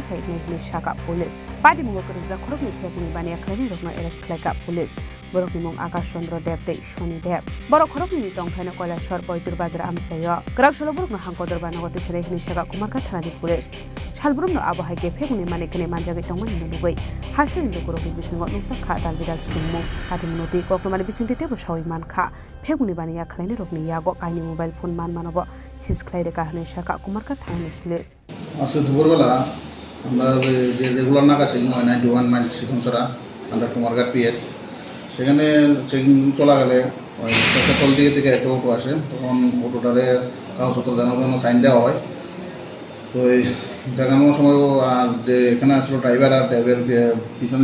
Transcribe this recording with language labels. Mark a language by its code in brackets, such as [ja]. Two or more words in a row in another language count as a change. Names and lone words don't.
[trp] खायनि शाखा पुलिस पार्टी मुंगो करजा खरकनि फेबुंनि बानि आख्लायनि रकनो एरेस्ट खालायका पुलिस बरकनि मुं आकाश चंद्र देव दै शनि देव बर खरकनि टंखायनो कयलाशर बयतुर बाजार आमसायो ग्राकसल बरकनो हांकोदर बानगो तिसरे हिनि शाखा कुमारका थानानि पुलिस सालब्रुमनो आबो हायके फेबुंनि माने कने मानजागै टंमनि नुगै हास्टेनि लोकरकनि बिसिंगो नुसा खा दालबिदाल सिंमु पार्टी मुंगति कोकमानि बिसिंति तेबो सावै मानखा फेबुंनि बानि आख्लायनि रकनि यागो कायनि मोबाइल फोन मान मानबो सिस खालायदे काहने शाखा कुमारका थानानि पुलिस [bn] আজকে দুপুরবেলা আমরা যে রেগুলার নাকা চেকিং হয় 91 মাইল শিখনসরা আন্ডার কুমারঘাট পিএস সেখানে চেকিং চলা গেলে পেট্রোল দিকে থেকে একটা অটো আসে তখন অটোটারে কাগজপত্র জানানোর জন্য সাইন দেওয়া হয় তো এই দেখানোর সময় যে এখানে আসলো ড্রাইভার আর ড্রাইভারের পিছনে